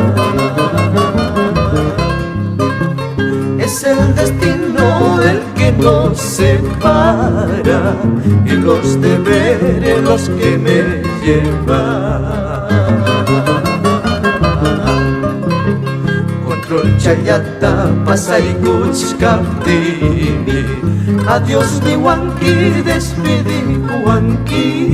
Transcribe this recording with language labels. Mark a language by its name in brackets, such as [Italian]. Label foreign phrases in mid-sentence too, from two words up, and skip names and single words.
[Spanish] Es el destino el que nos separa y los deberes los que me llevan. [Quechua] Control chayata pasaykuch kaptini, adiós ni wanki despedi wanki.